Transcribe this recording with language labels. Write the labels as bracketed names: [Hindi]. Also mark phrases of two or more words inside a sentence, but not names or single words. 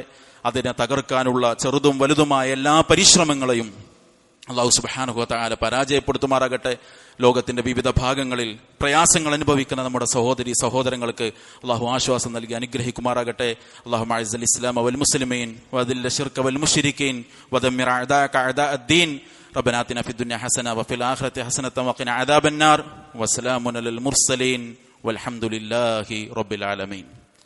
[Malayalam] അതിനെ തകർക്കാനുള്ള ചെറുതും വലുതുമായ എല്ലാ പരിശ്രമങ്ങളെയും [Arabic] الله سبحانه وتعالى [Malayalam] പരാജയപ്പെടുത്തുമാറാകട്ടെ. ലോകത്തിന്റെ വിവിധ ഭാഗങ്ങളിൽ പ്രയാസങ്ങൾ അനുഭവിക്കുന്ന നമ്മുടെ സഹോദരി സഹോദരങ്ങൾക്ക് അള്ളാഹു ആശ്വാസം നൽകി അനുഗ്രഹിക്കുമാറാകട്ടെ. [Arabic] اللهم أعز الإسلام والمسلمين وأذل الشرك والمشركين ودمر أعداءك أعداء الدين. ربنا آتنا في الدنيا حسنة وفي الآخرة حسنة وقنا عذاب النار. وسلام على المرسلين والحمد لله رب العالمين.